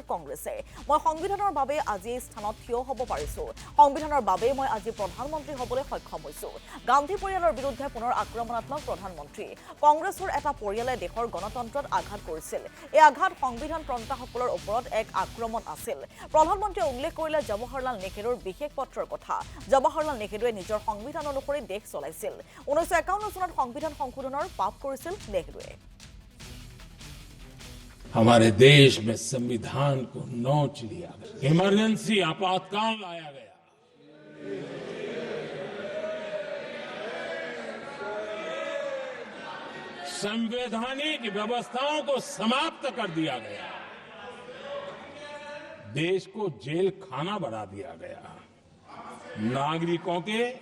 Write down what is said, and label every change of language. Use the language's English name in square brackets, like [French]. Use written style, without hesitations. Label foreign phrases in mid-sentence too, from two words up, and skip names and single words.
[Assamese] কংগ্ৰেছে মই সংবিধানৰ বাবে আজি এই স্থানত থিয় হ'ব পাৰিছো সংবিধানৰ বাবে মই আজি প্ৰধানমন্ত্ৰী হ'বলৈ সক্ষম হৈছো গান্ধী পৰিয়ালৰ বিৰুদ্ধে পুনৰ আক্ৰমণাত্মক প্ৰধানমন্ত্ৰী কংগ্ৰেছৰ এটা পৰিয়ালে দেশৰ গণতন্ত্ৰত আঘাত কৰিছিল এই আঘাত সংবিধান প্ৰণেতাসকলৰ ওপৰত এক আক্ৰমণ আছিল প্ৰধানমন্ত্ৰীয়ে উল্লেখ কৰিলে জৱাহৰলাল নেহৰুৰ বিশেষ পত্ৰৰ কথা জৱাহৰলাল নেহৰুৱে নিজৰ সংবিধান অনুসৰি দেশ চলাইছিল 1951 চনত সংবিধান সংশোধনৰ পাপ কৰিছিল নেহৰুৱে [Hindi] हमारे देश में संविधान को नोच लिया गया इमरजेंसी आपातकाल लाया गया संवैधानिक व्यवस्थाओं को समाप्त कर दिया गया देश को जेल खाना बना दिया गया नागरिकों के